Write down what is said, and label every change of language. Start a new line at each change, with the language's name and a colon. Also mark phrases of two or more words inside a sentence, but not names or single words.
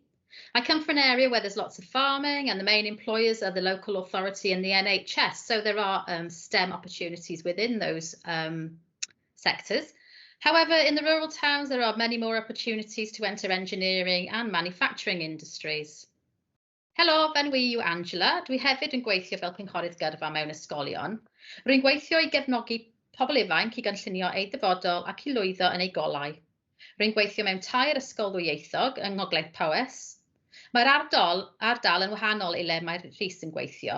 English: I come from an area where there's lots of farming, and the main employers are the local authority and the NHS. So there are STEM opportunities within those sectors. However, in the rural towns, there are many more opportunities to enter engineering and manufacturing industries.
Welsh: Helo, benwi yw Angela. Dwi hefyd yn gweithio fel cynghorydd gyrfa mewn ysgolion. Rwy'n gweithio i gefnogi pobl ifanc i gynllunio eu dyfodol ac i lwyddo yn eu golau. Rwy'n gweithio mewn 2 ysgol ddwyieithog yng Ngogledd Powys. Mae'r ardal yn wahanol i le mae Rhys yn gweithio.